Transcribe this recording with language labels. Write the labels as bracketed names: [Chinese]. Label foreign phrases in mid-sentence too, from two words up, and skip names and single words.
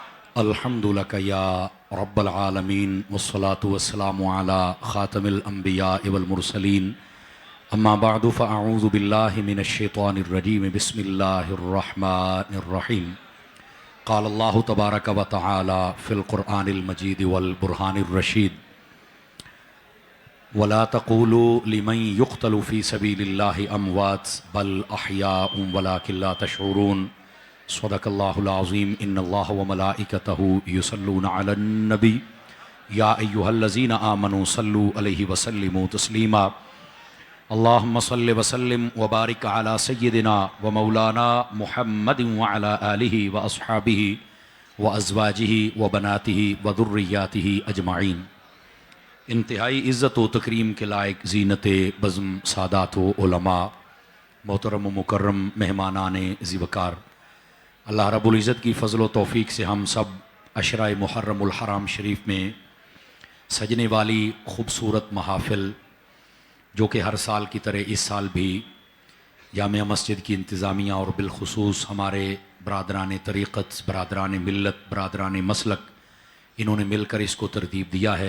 [Arabic] الحمد لله يا رب العالمين والصلاة والسلام على خاتم الأنبياء والمرسلين أما بعد فأعوذ بالله من الشيطان الرجيم بسم الله الرحمن الرحيم قال الله تبارك وتعالى في القرآن المجيد والبرهان الرشيد ولا تقولوا لمن يقتل في سبيل الله أموات بل أحياء ولكن لا تشعرون صدق الله العظيم إن الله وملائكته يصلون على النبي يا أيها الذين آمنوا صلوا عليه وسلموا تسليما اللهم صل وسلم وبارك على سيدنا ومولانا محمد وعلى آله وأصحابه وأزواجه وبناته وذرياته أجمعين. [Urdu] انتہائی عزت و تکریم کے لائق زینت بزم سادات و علما محترم و مکرم مہمانانِ ذی وقار، اللہ رب العزت کی فضل و توفیق سے ہم سب عشرۂ محرم الحرام شریف میں سجنے والی خوبصورت محافل جو کہ ہر سال کی طرح اس سال بھی جامع مسجد کی انتظامیہ اور بالخصوص ہمارے برادران طریقت، برادران ملت، برادران مسلک انہوں نے مل کر اسکو ترتیب دیا ہے.